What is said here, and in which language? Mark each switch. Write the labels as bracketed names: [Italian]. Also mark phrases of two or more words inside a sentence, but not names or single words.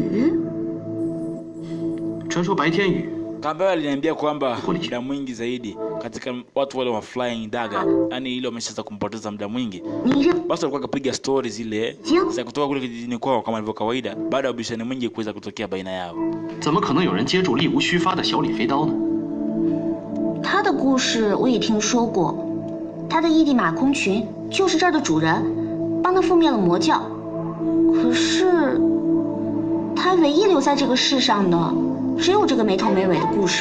[Swahili] Kaambia aliniambia kwamba muda mwingi zaidi katika watu wale wa Flying Dagger, yani ile wameshaanza kumpoteza muda mwingi. Basi alikuwa akapiga stories zile za kutoka kule kijijini kwao kama ilivyo kawaida, baada ya bishani mwingi kuweza kutokea baina yao. [Chinese] 怎么可能有人接住力无虚发的小李飞刀呢？他的故事我也听说过，他的义弟马空群就是这儿的主人，帮他覆灭了魔教。可是他唯一留在这个世上的，只有这个没头没尾的故事。